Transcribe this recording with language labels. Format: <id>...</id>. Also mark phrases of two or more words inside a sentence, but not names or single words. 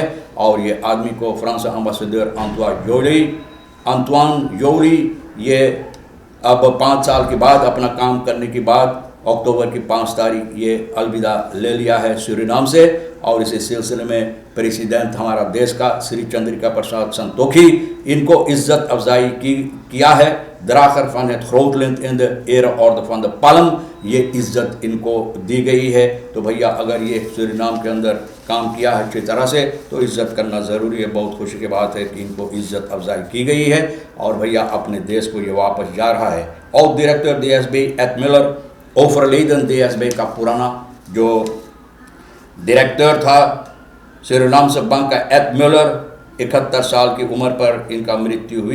<hi>और ये आदमी को फ्रांस एम्बेसडर अंतवान योली ये अब 5 साल के बाद अपना काम करने के बाद अक्टूबर की 5 तारीख ये अलविदा ले लिया है सूरीनाम से। और इसी सिलसिले में प्रेसिडेंट हमारा देश का श्री चंद्रिका प्रसाद संतोखी इनको इज्जत अफजाई किया है।</hi> <nl>Drager van het Grootland in de ereorde van de Palm,</nl> <hi>ये इज्जत इनको दी गई है। तो भैया अगर ये सूरीनाम के अंदर काम किया है अच्छी तरह से तो इज्जत करना ज़रूरी है। बहुत खुशी की बात है कि इनको इज्जत अफजाई की गई है और भैया अपने देश को ये वापस जा रहा है। और डायरेक्टर DSB एट मिलर, ओवरलेडन DSB का पुराना जो डायरेक्टर था सूरीनाम से बंक का एत म्यूलर 71 साल की उम्र पर इनका मृत्यु हुई।</hi>